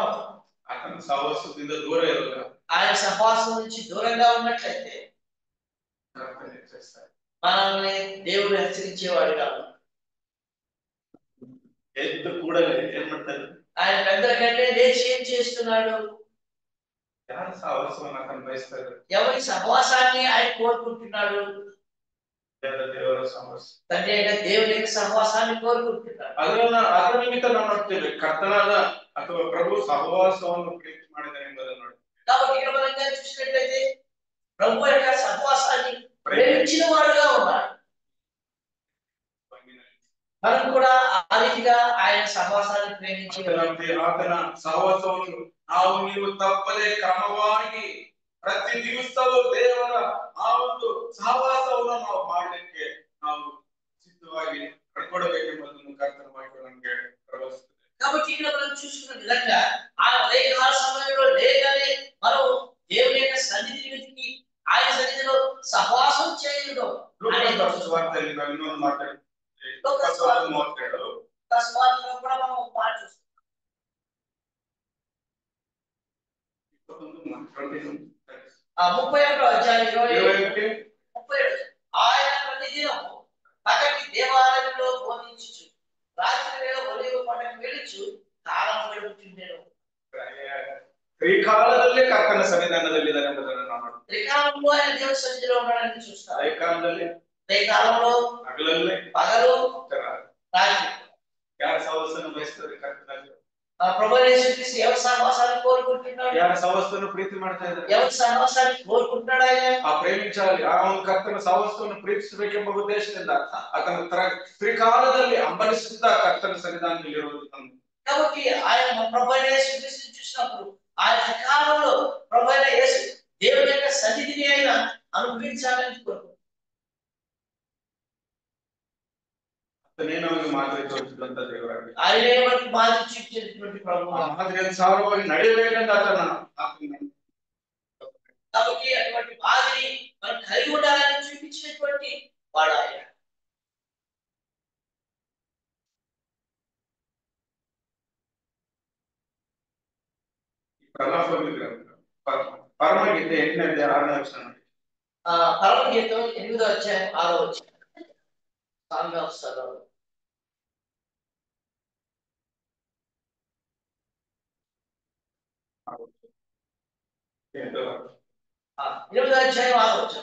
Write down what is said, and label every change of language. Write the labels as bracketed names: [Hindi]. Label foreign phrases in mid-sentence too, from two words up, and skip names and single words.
[Kannada] ಆತನ ಸಹವಾಸದಿಂದ ದೂರ ಇರೋಲ್ಲ, [Telugu] ఆయన సహవాసం నుంచి దూరంగా ఉన్నట్లయితే మనల్ని దేవుడు హెచ్చరించేవాడు కాదు. [Kannada] ಎದ್ದು ಕೂಡಲೇ ಏನ್ ಮಾಡ್ತಾರೆ? [Telugu] ఆయన పెద్దల కంటే లేచి ఏం చేస్తున్నాడు? [Kannada] ಯಾರ ಸಹವಾಸವನ್ನು ಆತನ ಬಯಸ್ತಾರೆ? [Telugu] ఎవరి సహవాసాన్ని ఆయన కోరుకుంటున్నాడు? [Kannada] ದೇವರ ಸಹವಾಸ, [Telugu] తండ్రి అయిన దేవుని యొక్క సహవాసాన్ని కోరుకుంటున్నాడు. [Kannada] ಅದರ ನಿಮಿತ್ತ ನಾವು ನೋಡ್ತೇವೆ ಕರ್ತನಾದ ಅಥವಾ ಪ್ರಭು ಸಹವಾಸವನ್ನು ಪ್ರೀತಿ ಮಾಡಿದ್ದಾನೆ ಎಂಬುದನ್ನು ನೋಡಿ. [Telugu] కాబట్టి ఇక్కడ మనం చూసినట్లయితే ప్రభు యొక్క సహవాసాన్ని ప్రేమించిన వాడుగా ఉన్నాడు. మనం కూడా ఆ రీతిగా ఆయన సహవాసాన్ని ప్రేమించి [Kannada] ಆತನ ಸಹವಾಸವನ್ನು ನಾವು ನೀವು ತಪ್ಪದೆ ಕ್ರಮವಾಗಿ ಪ್ರತಿ ದಿವಸವೂ ದೇವರ ಆ ಒಂದು ಸಹವಾಸವನ್ನು ನಾವು ಮಾಡಲಿಕ್ಕೆ ನಾವು ಸಿದ್ಧವಾಗಿ ಪಡ್ಕೊಡಬೇಕೆಂಬುದನ್ನು ಕರ್ತನ ವಾಕ್ಯ ನಮಗೆ ಪ್ರಬೋಧಿಸುತ್ತದೆ. [Telugu] కాబట్టి ఇక్కడ మనం చూసుకున్న విధంగా ఆ ఉదయకాల సమయంలో లేదని మనం దేవుని యొక్క సన్నిధిని వెతికి ఆయన సన్నిధిలో సహవాసం చేయడం. [Kannada] ಸುವಾರ್ತೆಯಲ್ಲಿ ನಾವು ಇನ್ನೊಂದು ಮಾತಾಡ್ತೀವಿ. [Telugu] కూడా మనం పాట చూస్తాం. 31వ అధ్యాయం 37 ఆయన ప్రతిదినం పగటి దేవాలయంలో బోధించుచు రాత్రి వేళ ఒలీవ కొండకు వెళ్ళుచు కాలం గడుపుచుండెను. [Kannada] ತ್ರಿಕಾಲದಲ್ಲೇ ಕರ್ತನ ಸನ್ನಿಧಾನದಲ್ಲಿದ್ದಾರೆ ಎಂಬುದನ್ನು ನಾವು ನೋಡ್ತೀವಿ. [Telugu] త్రికాలంలో ఆయన దేవుని సన్నిధిలో ఉన్నాడని చూస్తాం. [Kannada] ತ್ರಿಕಾಲದಲ್ಲಿ [Telugu] హగలల్లే పగలు రాత్రి [Kannada] ಯಾರ ಸಹವಾಸವನ್ನು ಬಯಸ್ತಾರೆ? ಕರ್ತನಾದ [Telugu] ప్రభువైన యేసుక్రీస్తు ఎవరి సహవాసాన్ని కోరుకుంటున్నాడు? [Kannada] ಯಾರ ಸಹವಾಸವನ್ನು ಪ್ರೀತಿ ಮಾಡ್ತಾ ಇದ್ದಾರೆ? [Telugu] ఎవరి సహవాసాన్ని కోరుకుంటున్నాడు ఆయన? [Kannada] ಆ ಪ್ರೇಮಿಂಚಾలి, ಆ ಒಂದು ಕರ್ತನ ಸಹವಾಸವನ್ನು ಪ್ರೀತಿಸಬೇಕೆಂಬ ಉದ್ದೇಶದಿಂದ ಆತನ ತ್ರಿಕಾಲದಲ್ಲಿ ಹಂಬಲಿಸುತ್ತ ಕರ್ತನ ಸನ್ನಿಧಾನದಲ್ಲಿ ಇರುವುದು. [Telugu] కాబట్టి ఆయన ప్రభువైన యేసుక్రీస్తుని చూసినప్పుడు ఆయన కాలంలో ప్రభువైన యేసు దేవుని యొక్క సన్నిధిని ఆయన అనుభవించాలని కోరుకుంటున్నాడు. [Kannada] ನಮಗೆ ಮಾದರಿ ತೋರಿಸಿದಂತ ದೇವರಾಗಿ [Telugu] ఆయనే మనకు మాదిరి చూపించినటువంటి ప్రభువు. [Kannada] ಆ ಮಾದರಿಯನ್ನು ಸಾರವಾಗಿ ನಡೆಯಬೇಕೆಂದು ಆತನ [Telugu] కాబట్టి అటువంటి మాదిరి మనం కలిగి ఉండాలని చూపించినటువంటి వాడు ఆయన. [Kannada] పరమగీత 8ನೇ ಅಧ್ಯಾಯ 6ನೇ ವಚನ. [Telugu] పరమగీతం 8వ అధ్యాయం 6వ వచనం. సాంగ్ ఆఫ్ సలోమన్. ఏంటో 8వ అధ్యాయం 6వ వచనం.